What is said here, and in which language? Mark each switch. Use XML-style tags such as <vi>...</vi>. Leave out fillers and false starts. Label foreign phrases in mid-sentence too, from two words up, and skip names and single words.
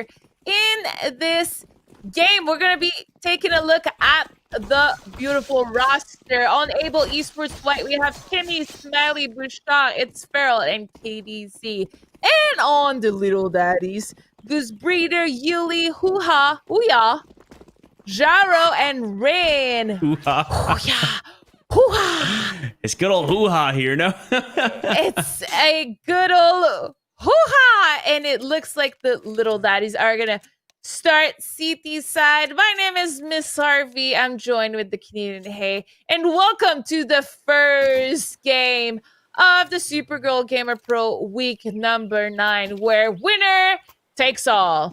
<en>In this game, we're going to be taking a look at the beautiful roster. On Able Esports White, we have Kimmy, Smiley, Bouchard, It's Feral, and KDC. And on the Little Daddies, Goose Breeder, Yuli, Hoo-Ha, Ouya, Jaro, and Rain. Hoo-ha. Hoo-ha. Hoo-ha. It's good old hoo-ha here, no? It's a good old hoo-ha! And it looks like the Little Daddies are going to start CT side. My name is Miss Harvey. I'm joined with the Canadian Hay. And welcome to the first game of the Supergirl Gamer Pro week number 9, where winner takes all.</en>